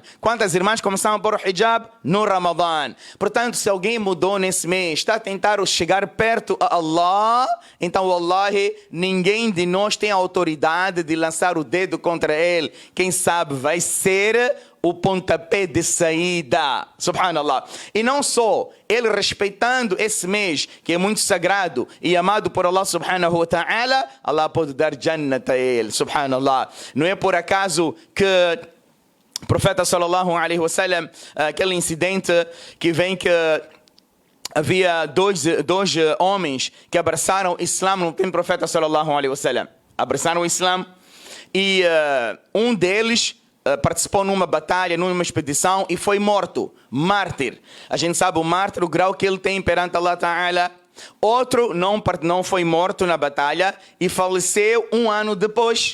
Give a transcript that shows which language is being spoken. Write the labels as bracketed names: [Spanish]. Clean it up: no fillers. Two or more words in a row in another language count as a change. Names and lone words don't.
[Portuguese] Quantas irmãs começaram a pôr o hijab no Ramadã? Portanto, se alguém mudou nesse mês, está a tentar chegar perto a Allah, então, wallahi, ninguém de nós tem a autoridade de lançar o dedo contra ele. Quem sabe vai ser o pontapé de saída. Subhanallah. E não só ele respeitando esse mês, que é muito sagrado e amado por Allah [Arabic] سبحانه وتعالى, [Portuguese] Allah pode dar jannat a ele. Subhanallah. Não é por acaso que o profeta [Arabic] صلى الله عليه وسلم, [Portuguese] aquele incidente que vem que havia dois homens que abraçaram o Islã no tempo do profeta [Arabic] صلى الله عليه وسلم. [Portuguese] Abraçaram o Islã e um deles participou numa batalha, numa expedição e foi morto, mártir. A gente sabe o mártir, o grau que ele tem perante Allah Ta'ala. Outro não foi morto na batalha e faleceu 1 ano depois.